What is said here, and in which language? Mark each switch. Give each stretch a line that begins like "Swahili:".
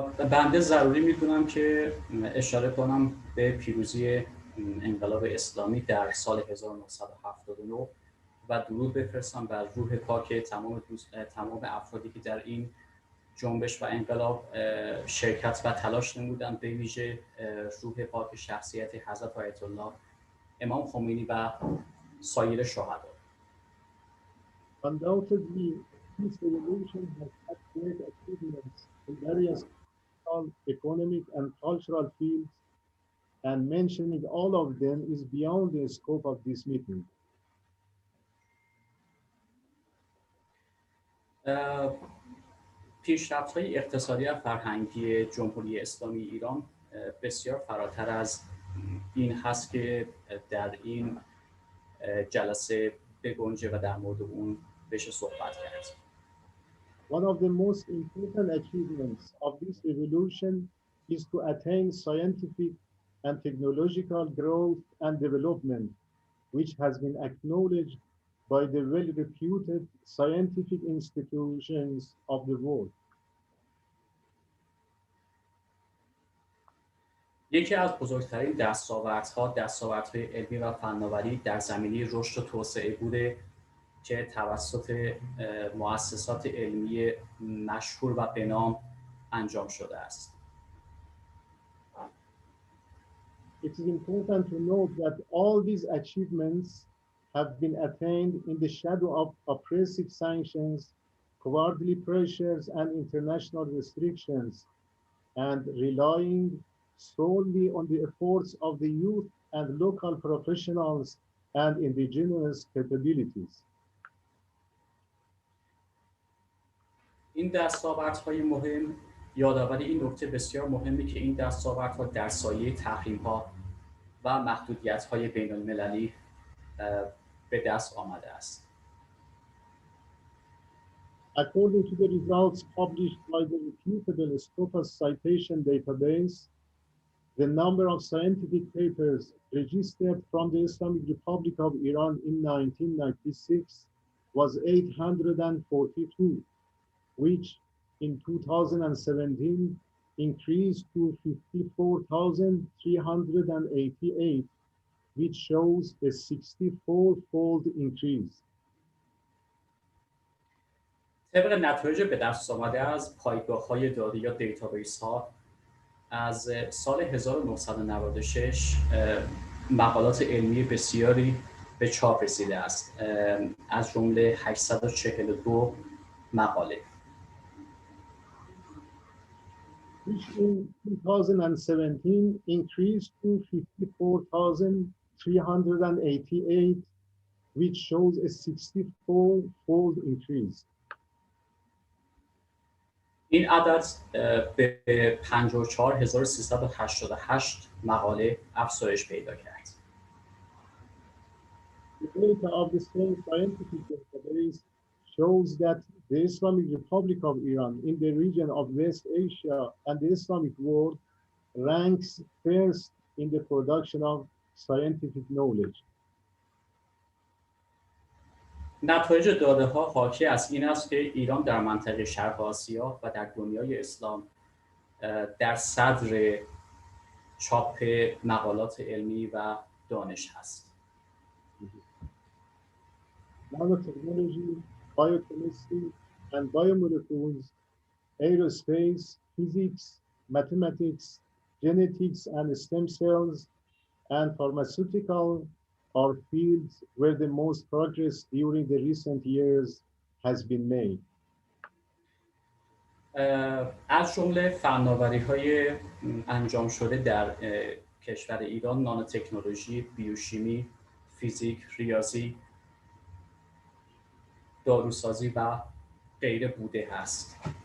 Persian: بنده ضروری میدونم که اشاره کنم به پیروزی انقلاب اسلامی در سال 1979 و درود بفرستم بر روح پاک تمام افرادی که در این جنبش و انقلاب شرکت و تلاش نمودند، به ویژه روح پاک شخصیت حضرت آیت الله امام خمینی و سایر شهدا.
English: Undoubtedly, this revolution has had great achievements in various social, economic, and cultural fields, and mentioning all of them is beyond the scope of this meeting.
Persian: پیشرفت‌های اقتصادی و فرهنگی جمهوری اسلامی ایران بسیار فراتر از این هست که در این جلسه بگنجه و در مورد اون بشه صحبت کرد.
English: One of the most important achievements of this revolution is to attain scientific and technological growth and development, which has been acknowledged by the well-reputed scientific institutions of the world.
Persian: یکی از بزرگترین دستاوردهای علمی و فناوری در زمینه رشد و توسعه بوده که توسط مؤسسات علمی مشهور و بنام انجام شده است.
English: It is important to note that all these achievements have been attained in the shadow of oppressive sanctions, cowardly pressures, and international restrictions, and relying solely on the efforts of the youth and local professionals and indigenous capabilities.
Persian: این دستاوردهای مهم یادآوری این نکته بسیار مهمی که این دستاوردها در سایه تحریم‌ها و محدودیت‌های بین‌المللی به دست آمده است.
English: According to the results published by the reputable Scopus citation database, The number of scientific papers registered from the Islamic Republic of Iran in 1996 was 842, which in 2017 increased to 54,388, which shows a 64-fold increase.
Persian: طبق نتایج به دست آمده از پایگاه‌های داده یا دیتابیس‌ها از سال 1996 مقالات علمی بسیاری به چاپ رسیده است، از جمله 842 مقاله.
English: Which in 2017 increased to 54,388, which shows a 64-fold increase.
Persian: این عدد به 54388 مقاله افزایش پیدا کرد.
English: The data of the same scientific database shows that the Islamic Republic of Iran in the region of West Asia and the Islamic world ranks first in the production of scientific knowledge.
Persian: نتایج داده‌ها حاکی از این است که ایران در منطقه شرق آسیا و در دنیای اسلام در صدر چاپ مقالات علمی و دانش هست.
English: Nanotechnology, biochemistry, and biomolecules, aerospace, physics, mathematics, genetics and stem cells, and pharmaceutical are fields where the most progress during the recent years has been made.
Persian: از جمله فناوری‌های انجام شده در کشور ایران نانوتکنولوژی، بیوشیمی، فیزیک، ریاضی، داروسازی و غیره بوده است.